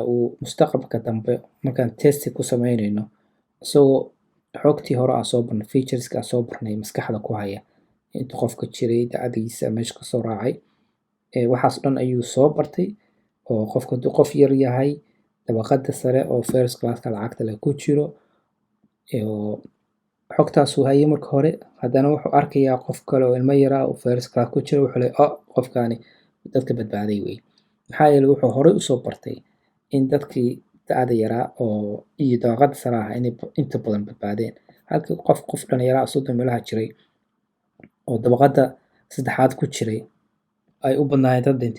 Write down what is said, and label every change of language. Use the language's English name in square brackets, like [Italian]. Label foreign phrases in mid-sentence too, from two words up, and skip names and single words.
[Somali] uu mustaqbalka dambe markaan test ku sameynayno isagoo xogtii hore aan soo barnay features-ka aan soo barnay maskaxda ku haya inta qofka jiray da'diisa meesha ka soo raacay waxaas dhan ayuu soo bartay oo qofka hadduu qof yar yahay dabaqada sare oo [English] first class- [Somali] ka lacagta leh ku jiro xogtaasuu hayay marka hore. haddana wuxuu arkayaa qof kale oo ilmo yaraa oo [English] first class [Somali] ku jira wuxuu leeyahay qofkaani dadka badbaaday wey, maxaa yeelay wuxuu horey usoo bartay in dadkii da'da yaraa oo iyo dabaqada sare ah inay inta badan badbaadeen, halka qof dhallinyaraa 30 meelaha jiray oo dabaqada saddexaad ku jiray ay u badnaayeen dad dhintay.